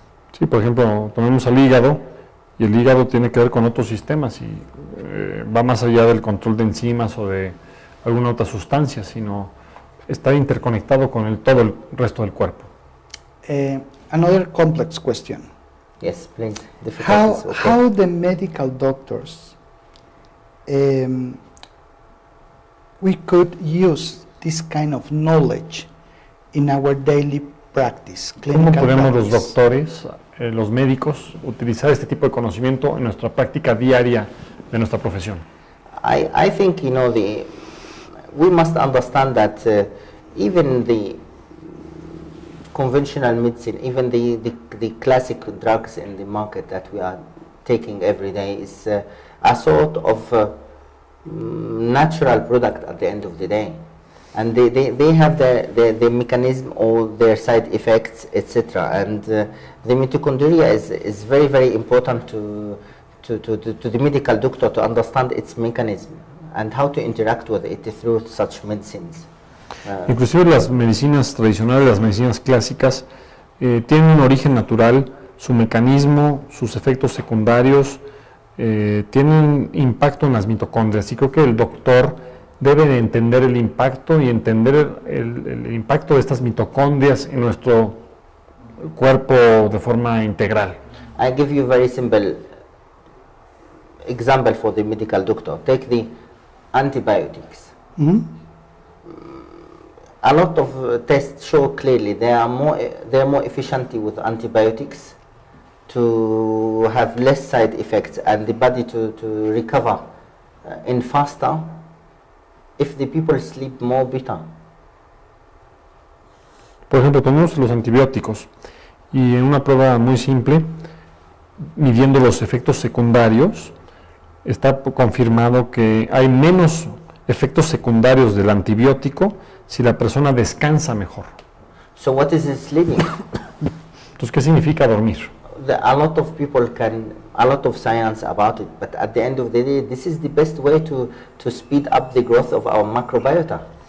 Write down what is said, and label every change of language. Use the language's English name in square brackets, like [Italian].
[Spanish] Sí, por ejemplo, tomemos al hígado, y el hígado tiene que ver con otros sistemas y va más allá del control de enzimas o de alguna otra sustancia, sino está interconectado con todo el resto del cuerpo. [English] Another complex question. Yes, please. Difficulties, okay. How the medical doctors we could use this kind of knowledge in our daily practice, [Spanish] ¿Cómo [English] clinical [Spanish] podemos los [English] practice? [Spanish] doctores, los médicos, utilizar este tipo de conocimiento en nuestra práctica diaria de nuestra profesión? [English] I think, you know, we must understand that even the conventional medicine, even the classic drugs in the market that we are taking every day is a sort of natural product at the end of the day. And they have the mechanism or their side effects, etc. And the mitochondria is very, very important to the medical doctor to understand its mechanism and how to interact with it through such medicines. [Spanish] Inclusive las medicinas tradicionales, las medicinas clásicas, tienen un origen natural, su mecanismo, sus efectos secundarios, tienen impacto en las mitocondrias, y creo que el doctor debe de entender el impacto y entender el impacto de estas mitocondrias en nuestro cuerpo de forma integral. [English] I give you a very simple example for the medical doctor. Take the antibiotics. Mhm. A lot of tests show clearly they are more efficient with antibiotics to have less side effects and the body to recover in faster if the people sleep more better. [Spanish] Por ejemplo, tomamos los antibióticos y en una prueba muy simple, midiendo los efectos secundarios, está confirmado que hay menos efectos secundarios del antibiótico si la persona descansa mejor. [English] So what is sleeping? [Spanish] Entonces, ¿qué significa dormir? [English] A lot of people a lot of science about it, but at the end of the day, this is the best way to speed up the growth of our microbiota.